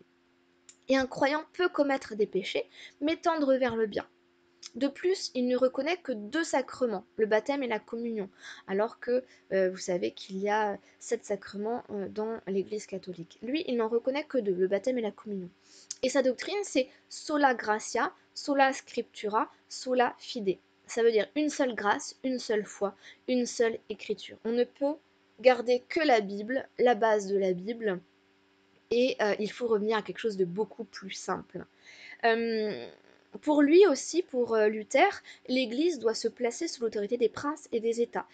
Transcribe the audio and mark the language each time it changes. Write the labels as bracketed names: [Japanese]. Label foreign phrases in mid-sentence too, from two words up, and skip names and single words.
[French] Et un croyant peut commettre des péchés, mais tendre vers le bien. De plus, il ne reconnaît que 2 sacrements, le baptême et la communion, alors que vous savez qu'il y a 7 sacrements dans l'Église catholique. Lui, il n'en reconnaît que 2, le baptême et la communion. Et sa doctrine, c'est [Latin] sola gratia, sola scriptura, sola fide. [French] Ça veut dire une seule grâce, une seule foi, une seule écriture. On ne peut garder que la Bible, la base de la Bible, et il faut revenir à quelque chose de beaucoup plus simple. Pour lui aussi, pour Luther, l'Église doit se placer sous l'autorité des princes et des États.